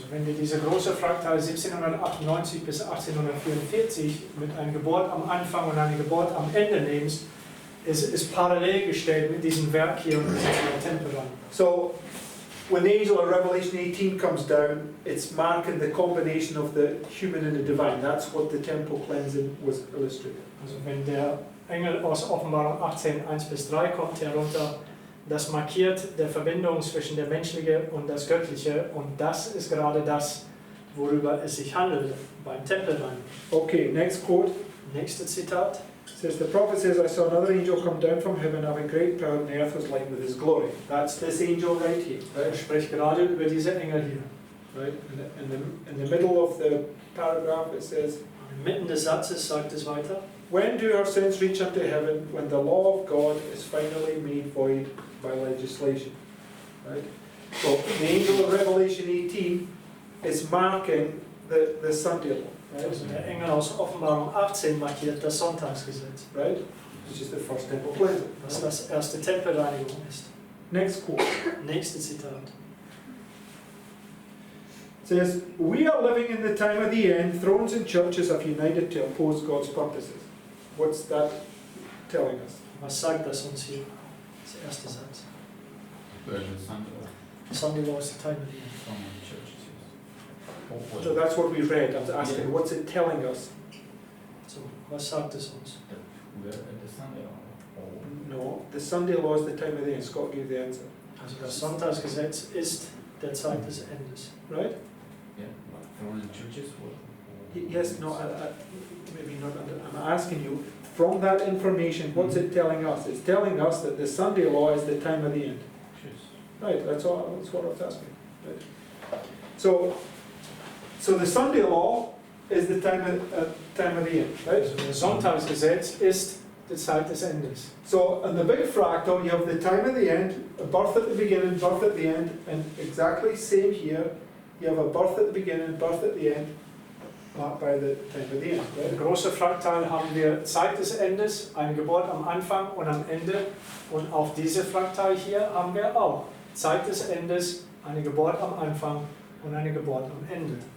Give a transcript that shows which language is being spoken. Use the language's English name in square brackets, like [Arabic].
[German] Also wenn du diese große Fraktal 1798 bis 1844 mit einer Geburt am Anfang und einer Geburt am Ende nimmst, ist parallel gestellt mit diesem Werk hier und diesem Tempel an. [English] So when the angel of Revelation 18 comes down, it's marking the combination of the human and the divine. That's what the temple cleansing was illustrated. [German] Also wenn der Engel aus Offenbarung 18, 1-3 kommt herunter, das markiert der Verbindung zwischen der menschlichen und das Göttliche und das ist gerade das, worüber es sich handelt beim Tempelreinigen. [English] Okay, next quote. [German] Nächste Zitat. [English] It says, the prophet says, I saw another angel come down from heaven having great power and the earth was light with his glory. That's this angel right here. [German] Er spricht gerade über diese Engel hier. [English] Right? In the middle of the paragraph it says, [German] Inmitten des Satzes sagt es weiter. [English] when do our sins reach up to heaven when the law of God is finally made void by legislation? Right? So the angel of Revelation 18 is marking the Sunday law. Right? [German] Also der Engel aus Offenbarung 18 markiert das Sonntagsgesetz, [English] Right? Which is the first temple cleansing. [German] was das erste Tempelreinigung ist. [English] Next quote. [German] Nächste Zitat. [English] It says, we are living in the time of the end. Thrones and churches have united to oppose God's purposes. What's that telling us? [German] Was sagt das uns hier? Der erste Satz. [English] Where the Sunday Sunday law is the time of the end. from the churches, yes. So that's what we read. I was asking, what's it telling us? [German] So, was sagt es uns? [English] We're at the Sunday or No, the Sunday law is the time of the end. Scott gave the answer. [German] Also das Sonntagsgesetz ist der Zeit des Endes. [English] Right? yeah, but from the churches or Yes, no, maybe not. I'm asking you, from that information, what's it telling us? It's telling us that the Sunday law is the time of the end. Yes. Right, that's what I was asking. Right. So the Sunday law is the time of the end, right? [German] Also das Sonntagsgesetz ist die Zeit des Endes. [English] So in the big fractal, you have the time of the end, a birth at the beginning, birth at the end, and exactly same here. You have a birth at the beginning, birth at the end, marked by the time of the end. [German] Im großen Fraktal haben wir Zeit des Endes, eine Geburt am Anfang und am Ende. Und auf diese Fraktal hier haben wir auch Zeit des Endes, eine Geburt am Anfang und eine Geburt am Ende.